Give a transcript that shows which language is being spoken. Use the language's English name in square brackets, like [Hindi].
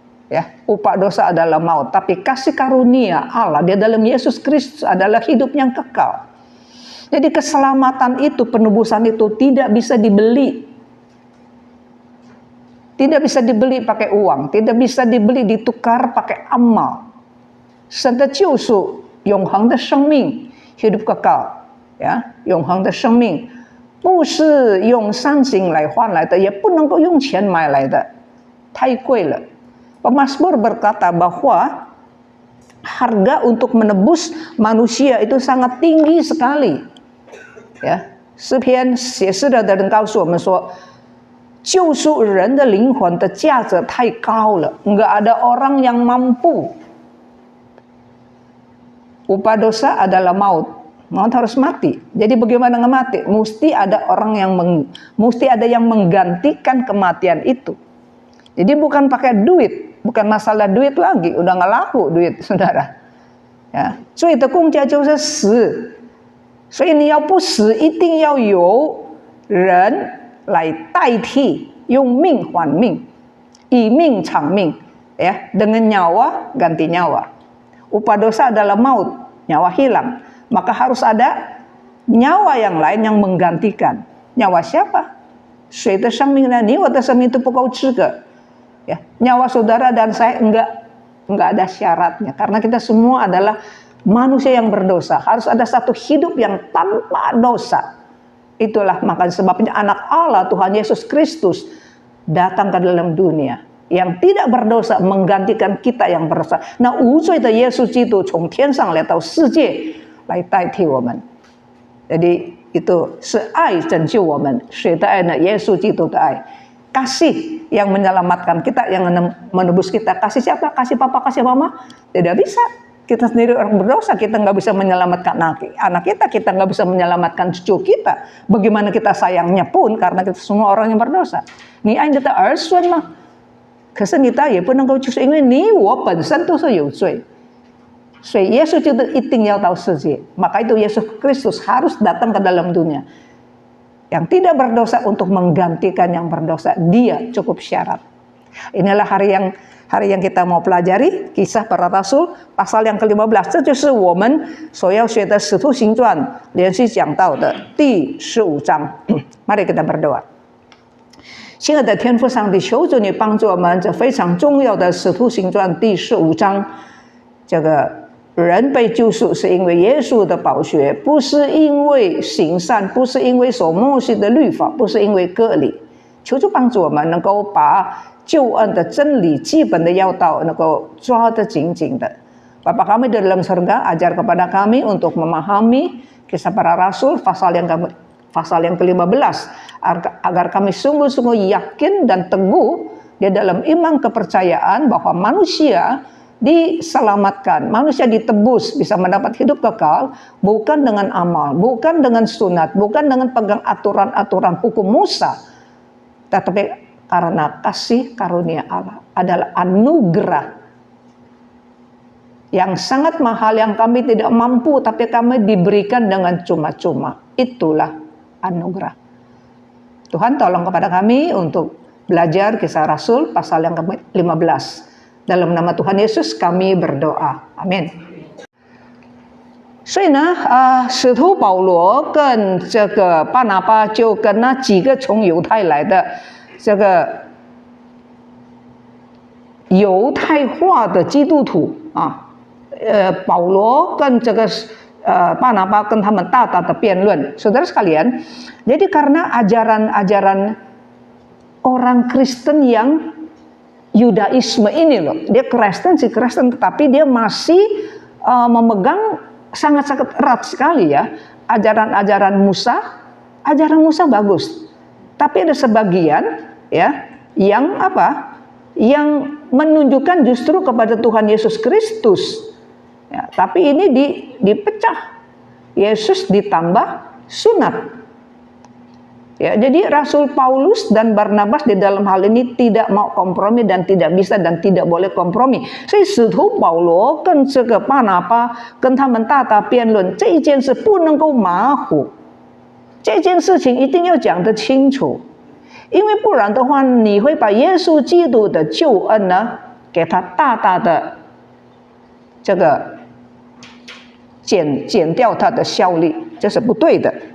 [Indonesian] Ya, upah dosa adalah maut, tapi kasih karunia Allah di dalam Yesus Kristus adalah hidup yang kekal. Jadi keselamatan itu, penebusan itu tidak bisa dibeli. Tidak bisa dibeli pakai uang, tidak bisa dibeli ditukar pakai amal. [Chinese] 神的救赎，永恒的生命， [Indonesian] hidup kekal, ya, [Chinese] 永恒的生命， 不是用善行来换来的，也不能够用钱买来的，太贵了。 [Indonesian] Pemasmur berkata bahwa harga untuk menebus manusia itu sangat tinggi sekali. [Chinese] 诗篇写诗的人告诉我们说，救赎人的灵魂的价值太高了， [Indonesian] enggak ada orang yang mampu. Upah dosa adalah maut. Maut harus mati. Jadi bagaimana nggak mati? Mesti ada orang yang menggantikan kematian itu. Jadi bukan pakai duit, bukan masalah duit lagi, udah nggak laku duit, saudara. [Chinese] Ya, 所以的公价就是死。所以你要不死，一定要有人来代替，用命换命，以命偿命， [Indonesian] ya, dengan nyawa ganti nyawa. Upah dosa adalah maut, nyawa hilang, maka harus ada nyawa yang lain yang menggantikan. Nyawa siapa? [Chinese] 谁的生命呢？你我的生命都不够资格。 [Indonesian] Ya, nyawa saudara dan saya enggak ada syaratnya, karena kita semua adalah manusia yang berdosa. Harus ada satu hidup yang tanpa dosa. Itulah maka sebabnya anak Allah Tuhan Yesus Kristus datang ke dalam dunia yang tidak berdosa menggantikan kita yang berdosa. [Chinese] 那无罪的耶稣基督从天上来到世界来代替我们。 [Indonesian] Jadi itu [Chinese] 是爱拯救我们，谁的爱呢？耶稣基督的爱， [Indonesian] kasih yang menyelamatkan kita, yang menebus kita. Kasih siapa? Kasih papa, kasih mama? Tidak bisa. Kita sendiri orang berdosa, kita nggak bisa menyelamatkan anak kita, kita nggak bisa menyelamatkan cucu kita. Bagaimana kita sayangnya pun karena kita semua orang yang berdosa. [Chinese] 你爱你的儿孙吗？可是你再也不能够就是因为你我本身都是有罪，所以耶稣基督一定要到世界。 [Indonesian] maka itu Yesus Kristus harus datang ke dalam dunia. Yang tidak berdosa untuk menggantikan yang berdosa, dia cukup syarat. Inilah hari yang kita mau pelajari, Kisah Para Rasul pasal yang ke-15， [Chinese] 这就是我们所要学的使徒行传连续讲到的第15章。 [Indonesian] Mari kita berdoa。 [Chinese] 亲爱的天父上帝，求主你帮助我们，这非常重要的使徒行传第15章，这个人被救赎是因为耶稣的宝血，不是因为行善，不是因为守摩西的律法，不是因为割礼。求主帮助我们能够把救恩的真理基本的要道能够抓得紧紧的。 [Indonesian] Bapa kami di dalam surga, ajar kepada kami untuk memahami Kisah Para Rasul pasal yang ke-15 agar kami sungguh-sungguh yakin dan teguh di dalam iman kepercayaan bahwa manusia diselamatkan, manusia ditebus, bisa mendapat hidup kekal bukan dengan amal, bukan dengan sunat, bukan dengan pegang aturan-aturan hukum Musa, tetapi karena kasih karunia Allah adalah anugerah yang sangat mahal yang kami tidak mampu tapi kami diberikan dengan cuma-cuma. Itulah anugerah. Tuhan tolong kepada kami untuk belajar Kisah Rasul pasal yang ke-15. Dalam nama Tuhan Yesus kami berdoa. Amin. [Chinese] 所以呢，使徒保罗跟这个巴拿巴就跟那几个从犹太来的这个犹太化的基督徒啊，保罗跟这个巴拿巴跟他们大的辩论。 [Indonesian] Saudara sekalian, jadi karena ajaran-ajaran orang Kristen yang Yudaisme ini loh, dia Kristen tetapi dia masih memegang sangat-sangat erat sekali ya ajaran-ajaran Musa. Ajaran Musa bagus, tapi ada sebagian ya yang yang menunjukkan justru kepada Tuhan Yesus Kristus. Ya, tapi ini dipecah. Yesus ditambah sunat. Ya, jadi Rasul Paulus dan Barnabas di dalam hal ini tidak mau kompromi dan tidak bisa dan tidak boleh kompromi. [Chinese] 所以使徒保罗跟这个巴拿巴跟他们大打辩论，这一件事不能够马虎，这件事情一定要讲得清楚，因为不然的话，你会把耶稣基督的救恩呢，给他大大的这个减掉它的效力，这是不对的。